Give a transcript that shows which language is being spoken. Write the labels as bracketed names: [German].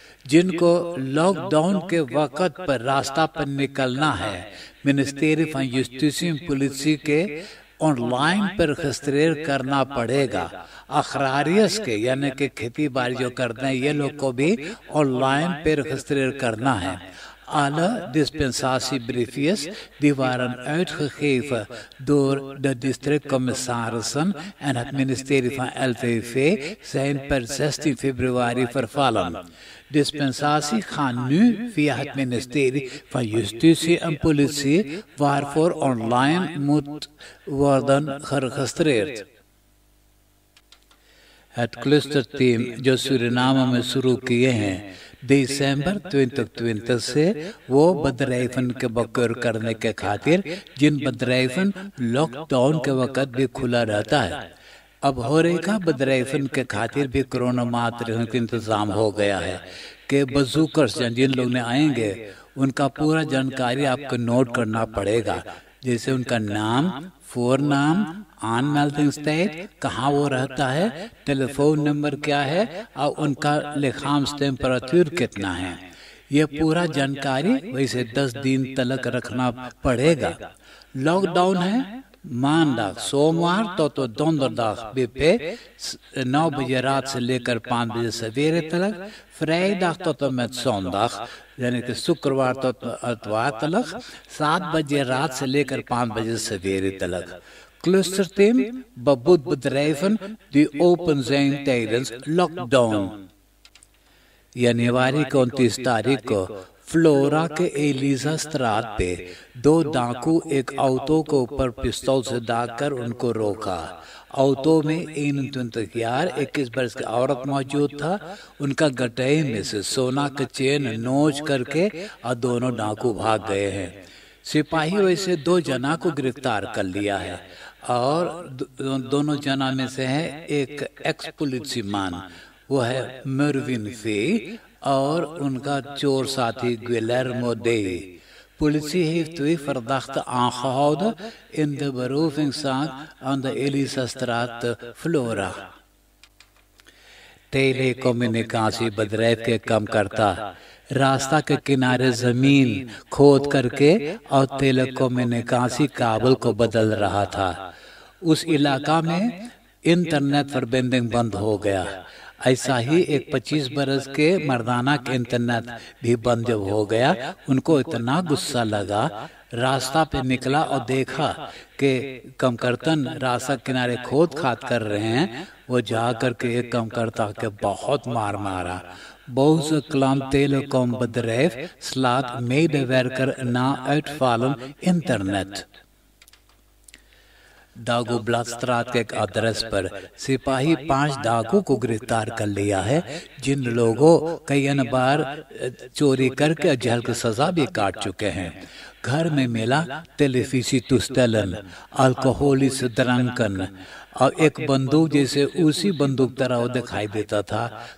[Caribbean Hindustani] जिनको लॉकडाउन के वक्त पर रास्ता पर निकलना है, मिनिस्ट्री van Justitie en Politie के ऑनलाइन पर रजिस्ट्रेशन करना पड़ेगा। अखरारियस के यानी कि खेती बाड़ी जो करते हैं ये लोग को भी ऑनलाइन पे रजिस्ट्रेशन करना है। [Dutch] Alle dispensatiebriefjes die waren uitgegeven door de districtcommissarissen en het ministerie van LVV zijn per 16 februari vervallen. Dispensatie gaan nu via het ministerie van Justitie en Politie, waarvoor online moet worden geregistreerd. Het clusterteam [Caribbean Hindustani] जो सूरीनाम में शुरू किए हैं दिसंबर 2020 से वो बदराइफन के बकर करने के खातिर जिन बदराइफन लॉकडाउन के वक्त भी खुला रहता है। अब हो रही का बदराइफन के खातिर भी कोरोना मात्र का इंतजाम हो गया है कि बजूकर्स जिन लोग ने आएंगे उनका पूरा जानकारी आपको नोट करना पड़ेगा, जैसे उनका नाम, फोरनाम, आनमेल्डिंग स्टेट, कहाँ वो रहता है, टेलीफोन नंबर क्या है और उनका लेखांश टेम्परेचर कितना है। ये पूरा जानकारी वैसे 10 दिन तक रखना पड़ेगा। लॉकडाउन है मानदाग सोमवार तो [Dutch] donderdag [Caribbean Hindustani] BP 9 बजे रात से लेकर 5 बजे सवेरे तक, [Dutch] vrijdag tot en met zondag [Caribbean Hindustani] यानी कि शुक्रवार तो इतवार तक 7 बजे रात से लेकर 5 बजे सवेरे तक। [Dutch] Clusterteam bedoelt bedrijven die open zijn tijdens lockdown। [Caribbean Hindustani] जनवरी की 29 तारीख को फ्लोरा के एलिजा स्ट्रात पे 2 डाकू एक ऑटो के ऊपर पिस्तौल से दागकर उनको रोका। ऑटो में 21 वर्ष की औरत मौजूद था। उनका गटई में से सोना का चेन नोच करके और दोनों डाकू भाग गए हैं। सिपाही वैसे 2 जना को गिरफ्तार कर लिया है और दोनों जना में से है एक एक्स पुलिसमैन, वो है मर्विन फे, और उनका चोर साथी Guillermo D. [Dutch] Politie heeft 2 verdachten aangehouden in de berovingszaak aan de Elisastraat te Flora। [Caribbean Hindustani] टेलीकम्युनिकेशन बदरैफ के कम करता रास्ता के किनारे जमीन खोद करके और टेलीकम्युनिकेशन काबल को बदल रहा था। उस इलाका में इंटरनेट फॉरबेंडिंग बंद हो गया। ऐसा ही एक 25 बरस के मर्दाना के इंटरनेट भी बंद जब हो गया, उनको इतना गुस्सा लगा, रास्ता पे निकला और देखा कि कमकर्तन रास्ता किनारे खोद खाद कर रहे हैं। वो जा करके एक कमकर्ता के बहुत मार मारा। [Dutch] Boze klant telecombedrijf slaat medewerker na uitvallen internet। [Caribbean Hindustani] डाकू ब्लास्ट्रात के एक एड्रेस पर सिपाही 5 डाकू को गिरफ्तार कर लिया है, जिन लोगों कई बार चोरी करके जेल की सजा भी काट चुके हैं। घर में मिला टेलीफिसिटुस्टेलन, अल्कोहलिस ड्रंकन, और एक बंदूक जैसे उसी बंदूक तरह वो दिखाई देता था।